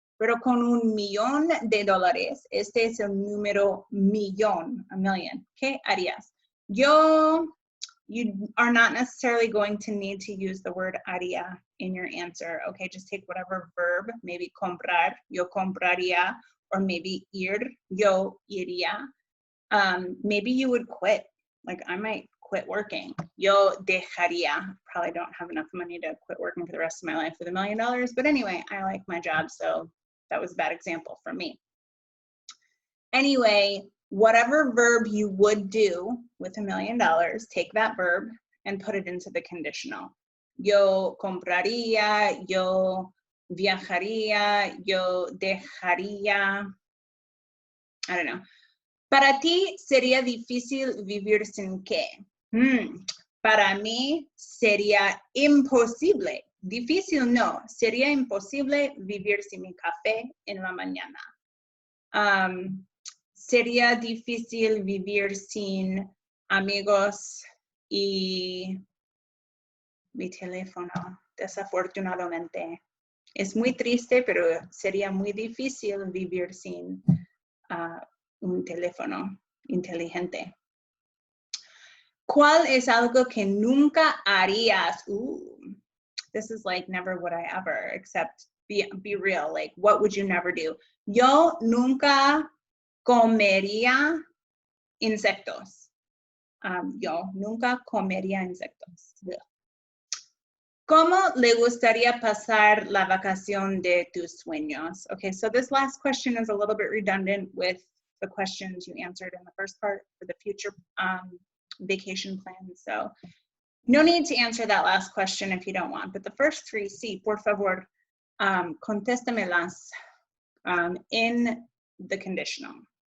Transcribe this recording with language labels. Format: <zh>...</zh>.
<es>Pero con $1 millón, este es el número millón,</es> <en>a million.</en> <es>¿Qué harías?</es> <en>You are not necessarily going to need to use the word haría in your answer. Okay, just take whatever verb, maybe comprar,</en> <es>yo compraría,</es> <en>or maybe ir,</en> <es>yo iría.</es> <en>Maybe you would quit. Like I might quit working.</en> <es>Yo dejaría.</es> <en>Probably don't have enough money to quit working for the rest of my life with $1 million. But anyway, I like my job, so that was a bad example for me. Anyway, whatever verb you would do with $1 million, take that verb and put it into the conditional.</en> <es>Yo compraría, yo viajaría, yo dejaría.</es> <en>I don't know.</en> <es>Para ti sería difícil vivir sin qué? Para mí sería imposible. Difícil no, sería imposible vivir sin mi café en la mañana. Sería difícil vivir sin amigos y mi teléfono, desafortunadamente. Es muy triste, pero sería muy difícil vivir sin un teléfono inteligente. ¿Cuál es algo que nunca harías?</es> <en>This is like never would I ever, except be real. Like, what would you never do?</en> <es>Yo nunca comería insectos. Yo nunca comería insectos. ¿Cómo le gustaría pasar la vacación de tus sueños?</es> <en>Okay, so this last question is a little bit redundant with the questions you answered in the first part for the future vacation plan. So no need to answer that last question if you don't want, but the first three,</en> <es>sí, por favor, contéstamelas</es> <en>in the conditional.</en>